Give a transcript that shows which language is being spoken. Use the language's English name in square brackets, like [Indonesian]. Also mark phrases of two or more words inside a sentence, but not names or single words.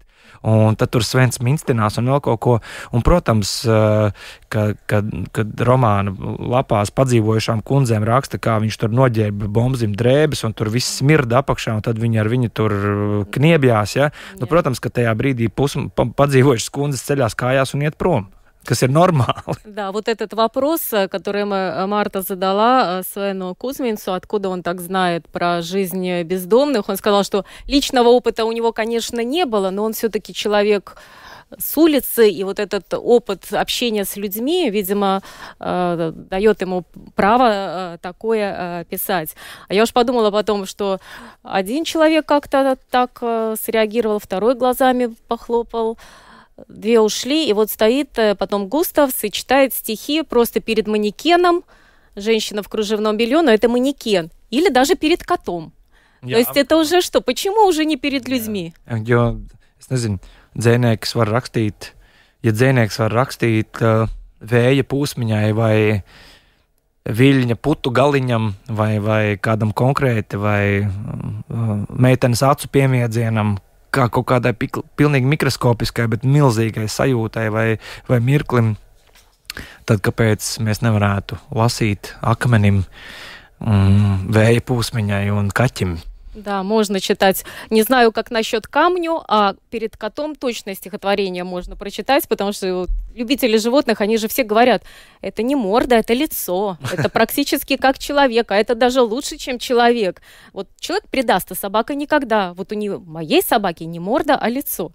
[Latvian] Un tad tur Svens minstinās un vēl kaut ko. Un, protams, kad romāna lapās padzīvojušām kundzēm raksta, kā viņš tur noģērba bombzim drēbes un tur viss smirda apakšā, un tad viņi ar viņu tur kniebjās, ja? Nu, protams, ka tajā brīdī padzīvojušas kundzes ceļās kājās un iet prom. Kas ir нормально. [Russian] Да, вот этот вопрос, который Марта задала Свену Кузминцу, откуда он так знает про жизнь бездомных, он сказал, что личного опыта у него, конечно, не было, но он все-таки человек с улицы, и вот этот опыт общения с людьми, видимо, дает ему право такое писать. А я уж подумала потом, что один человек как-то так среагировал, второй глазами похлопал, две ушли, и вот стоит потом Густавс и читает стихи просто перед манекеном, женщина в кружевном белье, но это манекен, или даже перед котом. То есть это уже что? Почему уже не перед людьми? [Latvian] Jo, es nezinu, dzēnieks var rakstīt, ja dzēnieks var rakstīt vēja pūsmiņai vai viļņa putu galiņam vai kādam konkrēti vai meitenes acu piemiedzienam, kā kaut kādai pilnīgi mikroskopiskai, bet milzīgai sajūtai vai mirklim, tad kāpēc mēs nevarētu lasīt akmenim, vēja pūsmiņai un kaķim? [Russian] Да, можно читать. Не знаю, как насчет камню, а перед котом точное стихотворение можно прочитать, потому что любители животных, они же все говорят, это не морда, это лицо, это практически как человек, а это даже лучше, чем человек. Вот человек предаст, а собака никогда. Вот у нее, моей собаки не морда, а лицо.